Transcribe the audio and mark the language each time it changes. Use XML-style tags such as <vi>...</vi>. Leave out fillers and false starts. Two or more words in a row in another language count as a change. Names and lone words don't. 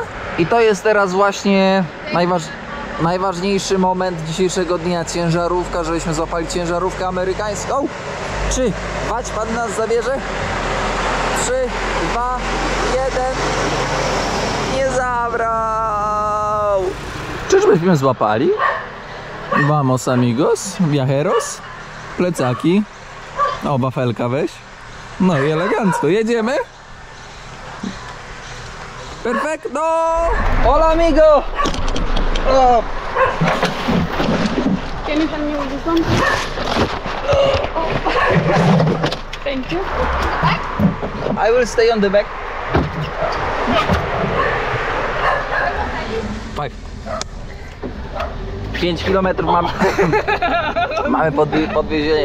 <pl>I to jest teraz właśnie najważniejszy moment dzisiejszego dnia. Ciężarówka, żebyśmy złapali ciężarówkę amerykańską. Czy Wać pan nas zabierze? 3, 2, 1. Nie zabrał! Czyżbyśmy złapali?</pl> <es>Vamos amigos, viajeros.</es> <pl>Plecaki. O, wafelka weź. No i elegancko. Jedziemy?</pl> <es>Perfecto! Hola amigo! Oh.</es> <en>Can you help me with this one? Thank you. I will stay on the back.</en> <pl>5 km mamy podwiezienie.</pl>